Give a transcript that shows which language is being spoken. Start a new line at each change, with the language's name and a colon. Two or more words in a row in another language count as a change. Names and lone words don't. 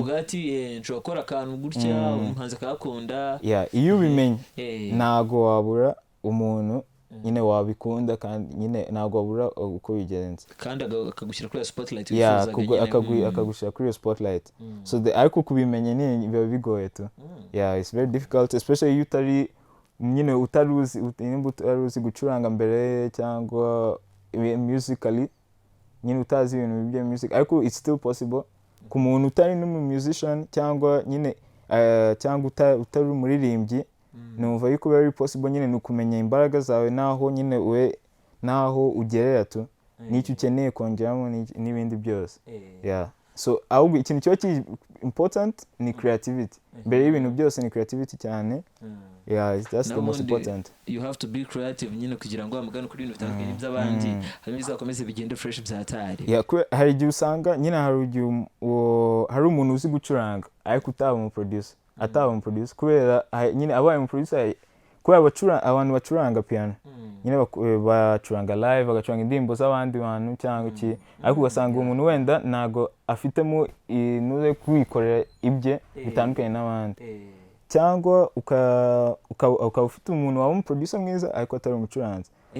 Kinyarwanda: uvuga ati nshobora gukora akantu gutya umuhanzi akakunda iyo ubimenye ntago wabura umuntu nyine wabikunda kandi nyine ntago wabura uko bigenze kandi akagushyira kuri spotlight akagushyira kuri spotlight so ariko kubimenya ni biba bigoye tu
English: it's very difficult especially
Kinyarwanda: iyo utari nyine utaruzi gucuranga mbere cyangwa musically nyine utazi ibintu bya music ariko
English: it's still possible
Kinyarwanda: ku muntu utari musician cyangwa nyine cyangwa utari umuririmbyi numva yuko
English: very possible
Kinyarwanda: nyine nukumenya imbaraga zawe naho nyine naho ugerera tu n'icyo ukeneye kongeramo n'ibindi byose so ahubwo ikintu kiba kiri important ni creativity mbere y'ibintu byose ni creativity cyane
English: that's the most important you have to be creative
Kinyarwanda: nyine kugira ngo amugane kuri ibintu bitandukanye by'abandi hanyuma bizakomeze bigende fresh byatari hari igihe usanga nyine hari umuntu uzi gucuranga ariko utaba umuproducer kubera nyine abaye umuproducer kubera abantu bacuranga piano nyine bacuranga live bagacuranga indirimbo z'abandi bantu cyangwa iki ariko ugasanga umuntu wenda ntago afitemo inuze kwikorera ibye bitandukanye n'abandi cyangwa ukaba ufite umuntu waba umuproducer mwiza ariko atari umucuranzi